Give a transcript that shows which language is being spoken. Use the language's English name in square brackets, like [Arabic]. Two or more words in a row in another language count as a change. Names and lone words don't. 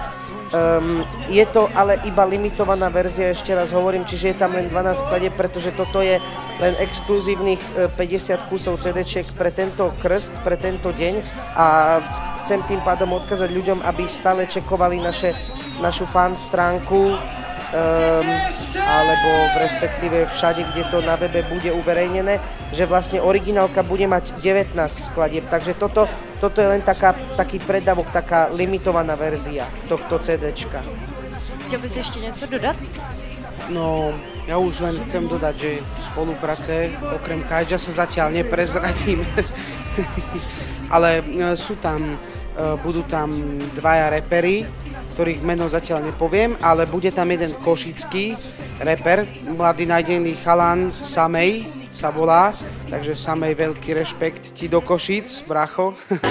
[Slovak] Je to ale iba limitovaná verzia, ešte raz hovorím, čiže je tam len 12 skladieb, pretože toto je len exkluzívnych 50 kusov CD-čiek pre tento krst, pre tento deň a chcem tým pádom odkázať ľuďom, aby stále čekovali našu fan stránku alebo respektíve všade, kde to na webe bude uverejnené, že vlastne originálka bude mať 19 skladieb, takže toto je len taký predávok, taká limitovaná verzia tohto CDčka. [Czech] Chtěl bys ještě něco dodat? No, [Slovak] ja už len chcem dodať, že spolupráce okrem Kajja sa zatiaľ neprezradím, ale budú tam dvaja repery, ktorých meno zatiaľ nepoviem, ale bude tam jeden košický reper, mladý najdený chalan, Samej sa volá, takže Samej, veľký rešpekt ti do Košíc, bracho.